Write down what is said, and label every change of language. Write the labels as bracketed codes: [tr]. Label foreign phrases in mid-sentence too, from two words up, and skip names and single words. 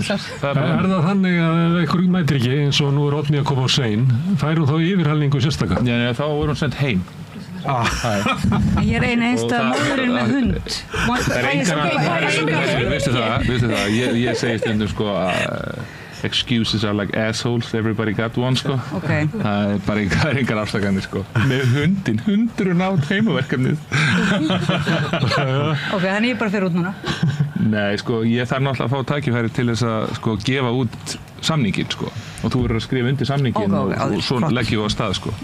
[is] Það það þannig að ef einhver mætir ekki eins og nú Oddný að koma á sein, fær hún þá yfirhalningu sérstaka? Já, þá er hún sendt heim. Ég er eina einstæða móðurinn með hund. Það er engan veistu það, ég segi stundum sko að [en] excuses are like assholes, everybody got one [is] sko. Okay. Það er bara engar afsakanir sko. Með hundurinn át heimaverkefnið. Ok, þannig ég bara fer út núna. Nei, sko, ég þarf náttúrulega að fá tækifæri til þess að sko gefa út samninginn sko. Og þú verður að skrifa undir samninginn og svo leggjum við á stað sko.